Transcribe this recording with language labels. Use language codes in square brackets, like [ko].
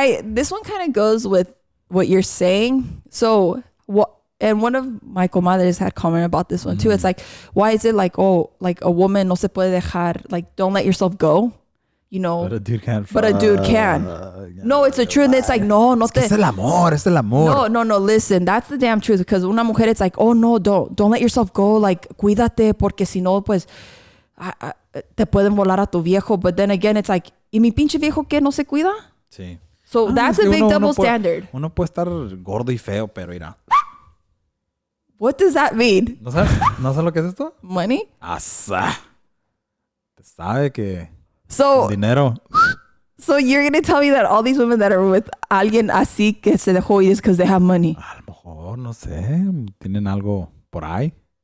[en] This one kind of goes with what you're saying. So and one of my comadres had commented about this one too. It's like, why is it like, oh, like a woman [es] no se puede dejar, [en] like don't let yourself go, you know? But a dude can. But a dude can. No, it's the truth. It's like, [es] no te. Es el amor. [en] No, listen, that's the damn truth. Because [es] una mujer, [en] it's like, oh no, don't let yourself go. [es] Like, cuídate, porque si no, pues, te pueden volar a tu viejo. [en] But then again, it's like, [es] ¿y mi pinche viejo qué no se cuida? Sí. [en] So that's a big double standard. [es] Uno puede estar gordo y feo, pero mira. [en] What does that mean? [es] ¿No sabes lo que es esto? [en] Money? [es] Asa. Te sabe que [en] So, [es] dinero. [en] So you're going to tell me that all these women that are with [es] alguien así que se dejó ir [en] is because they have money? [es] A lo mejor, no sé, tienen algo por ahí.